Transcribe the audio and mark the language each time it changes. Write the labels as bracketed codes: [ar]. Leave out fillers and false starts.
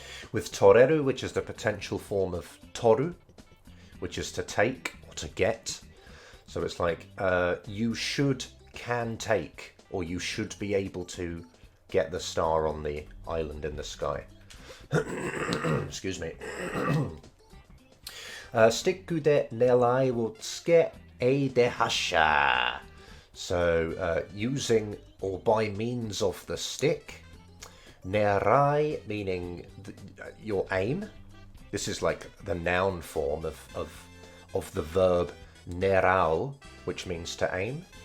[en] With toreru, which is the potential form of toru, which is to take or to get. So it's like you can take, or you should be able to get the star on the island in the sky. Excuse me. [ja] スティックで狙いをつけ A で発射. [en] So using or by means of the stick, Nerai meaning your aim. This is like the noun form of the verb nerau, which means to aim.